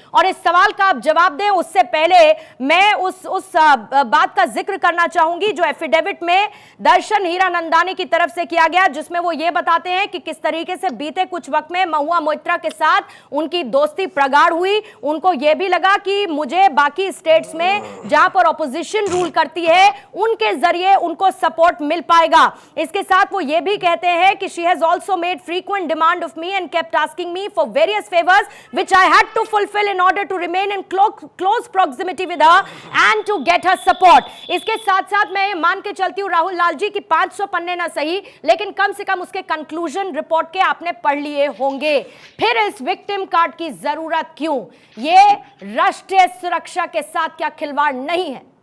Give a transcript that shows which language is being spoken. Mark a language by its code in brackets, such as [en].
[hi] और इस सवाल का आप जवाब दें उससे पहले मैं उस बात का जिक्र करना चाहूंगी जो एफिडेविट में दर्शन हीरानंदानी की तरफ से किया गया, जिसमें वो ये बताते हैं कि किस तरीके से बीते कुछ वक्त में महुआ मोइत्रा के साथ उनकी दोस्ती प्रगाढ़ हुई। उनको यह भी लगा कि मुझे बाकी स्टेट्स में जहां पर ऑपोजिशन रूल करती है उनके जरिए उनको सपोर्ट मिल पाएगा। इसके साथ वो ये भी कहते हैं कि [en] she has also made frequent demand of me and kept asking me for various favors which I had to fulfill in order to remain in close proximity with her and to get her support। [hi] इसके साथ साथ मैं मान के चलती हूँ राहुल लाल जी की 500 पन्ने ना सही, लेकिन कम से कम उसके कंक्लूजन रिपोर्ट के आपने पढ़ लिए होंगे। फिर इस विक्टिम कार्ड की जरूरत क्यों? ये राष्ट्रीय सुरक्षा के साथ क्या खिलवाड़ नहीं है?